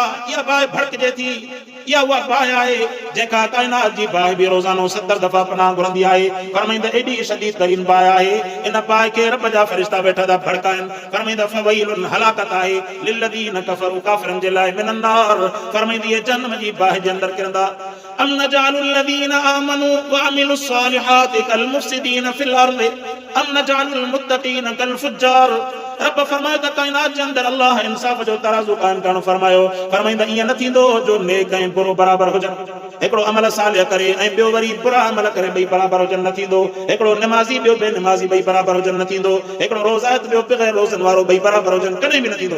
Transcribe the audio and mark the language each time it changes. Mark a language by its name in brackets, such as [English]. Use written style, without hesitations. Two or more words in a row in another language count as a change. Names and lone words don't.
[Sindhi] इहा बाहि भड़कजे थी, इहा उहा बाहि आहे जेका काइनात जी बाहि बि रोज़ानो 70 दफ़ा पनाह घुरंदी आहे। फरमाईंदा एॾी शदीद तरीन बाहि आहे, इन बाहि खे रब जा फ़रिश्ता वेठा था भड़काइनि। फरमाईंदा फ़वैलुन हलाकत आहे [Arabic] للذين كفروا, [Sindhi] काफ़िरनि जे लाइ [Arabic] من النار. [Sindhi] फरमाईंदी इहे जहन्नम जी बाहि जे अंदरि किरंदा। [Arabic] أم نجعل الذين آمنوا وعملوا الصالحات كالمفسدين في الأرض أم نجعل المتقين كالفجار. [Sindhi] रब फरमायो त काइनात जे अंदरि अल्लाह इंसाफ़ जो तराज़ू क़ाइम करणु फरमायो। फरमाईंदा ईअं न थींदो जो नेक ऐं बुरो बराबरि हुजनि, हिकिड़ो अमल सालिह करे ऐं ॿियो वरी बुरा अमल करे ॿई बराबरि हुजनि, न थींदो। हिकिड़ो निमाज़ी ॿियो बेनिमाज़ी ॿई बराबरि हुजनि, न थींदो। हिकिड़ो रोज़ात ॿियो बग़ैर रोज़नि वारो ॿई बराबरि हुजनि, कॾहिं बि न थींदो।